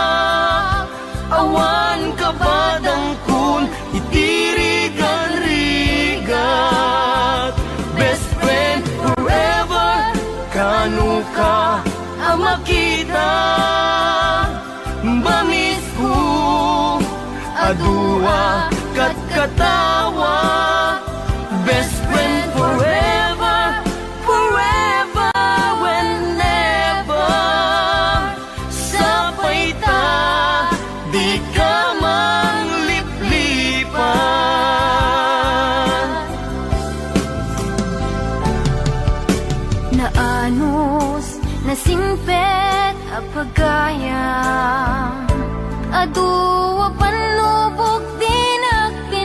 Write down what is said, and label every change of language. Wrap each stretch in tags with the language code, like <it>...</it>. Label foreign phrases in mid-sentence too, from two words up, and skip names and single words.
<ilo>Awan kabadang kun itirigan-rigat</ilo> <en>Best friend forever</en> <ilo>kanu ka amakita Bamis ko adua kat katawa</ilo> <en>Best friend forever, forever whenever</en> <ilo>Sapay ta, di ka mangliplipan Naanos, nasimpet apagayam Aduwa panubok din at</ilo>